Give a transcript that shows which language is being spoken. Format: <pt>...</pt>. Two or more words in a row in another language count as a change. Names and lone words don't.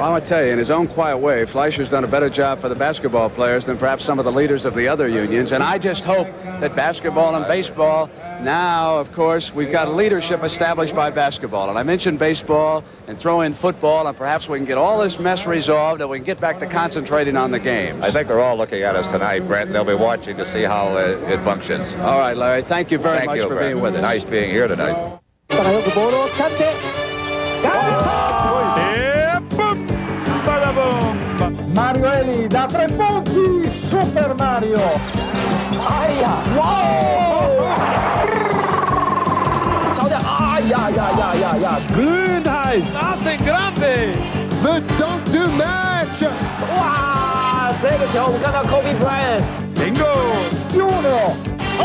<en>Well, I want to tell you, in his own quiet way, Fleischer's done a better job for the basketball players than perhaps some of the leaders of the other unions, and I just hope that basketball and baseball, now, of course, we've got leadership established by basketball, and I mentioned baseball and throw in football, and perhaps we can get all this mess resolved and we can get back to concentrating on the game. I think they're all looking at us tonight, Brent. They'll be watching to see how it functions. All right, Larry, thank you very much for being with us. Nice being here tonight.</en> <it>Mario Eli da 3 punti, Super Mario.</it> <de>Aia, wow! Schau dir, ja. Glühenheiß, das ist grande.</de> <en>The dunk</en> <fr>du match.</fr> <zh>Wow, 这个球我们看到 Kobe Bryant. Bingo. Junior.</zh>